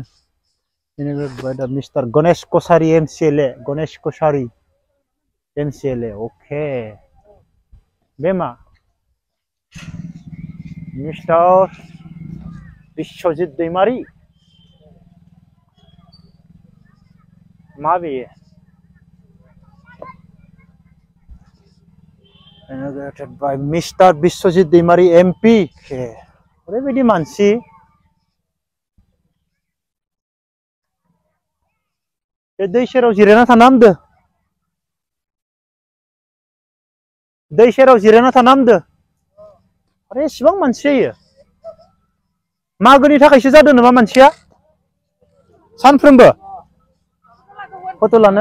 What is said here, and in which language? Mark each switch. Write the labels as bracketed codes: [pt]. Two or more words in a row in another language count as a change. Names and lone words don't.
[brx] मिस्टार गणेश कसारी MCLA, गणेश कसारी MCLA। अके बे मा मिस्टार बिश्वजित दैमारी, मा बेयो? [en] Inaugurated by Mr. बिश्वजित दैमारी MP। [brx] ओरैबायदि मानसि बे दै सेराव जिरायना थाना हामदो, दै सेराव जिरायना थाना हामदो। आरो एसेबां मानसि जायो, मागोनि थाखायसो जादों नामा मानसिया सानफ्रोमबो फट' लानो?